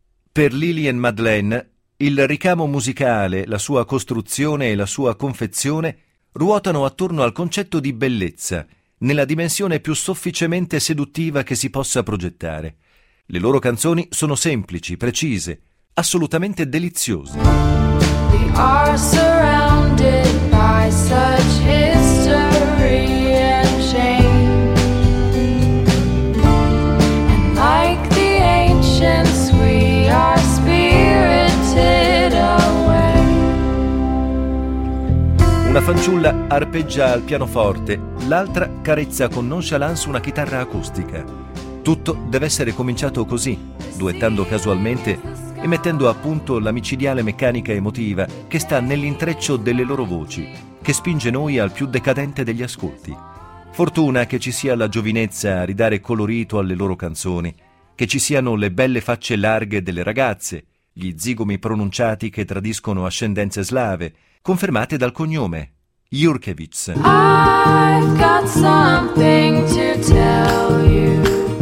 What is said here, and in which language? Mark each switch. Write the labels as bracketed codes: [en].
[it] Per Lily e Madeleine, il ricamo musicale, la sua costruzione e la sua confezione ruotano attorno al concetto di bellezza, nella dimensione più sofficemente seduttiva che si possa progettare. Le loro canzoni sono semplici, precise, assolutamente deliziose. [en] We are surrounded by such history and shame. And like the ancients, we are spirited away. [it] Una fanciulla arpeggia al pianoforte, l'altra carezza con nonchalance una chitarra acustica. Tutto deve essere cominciato così, duettando casualmente e mettendo a punto la micidiale meccanica emotiva che sta nell'intreccio delle loro voci, che spinge noi al più decadente degli ascolti. Fortuna che ci sia la giovinezza a ridare colorito alle loro canzoni, che ci siano le belle facce larghe delle ragazze, gli zigomi pronunciati che tradiscono ascendenze slave, confermate dal cognome Jurkevich. [en] I've got something to tell you.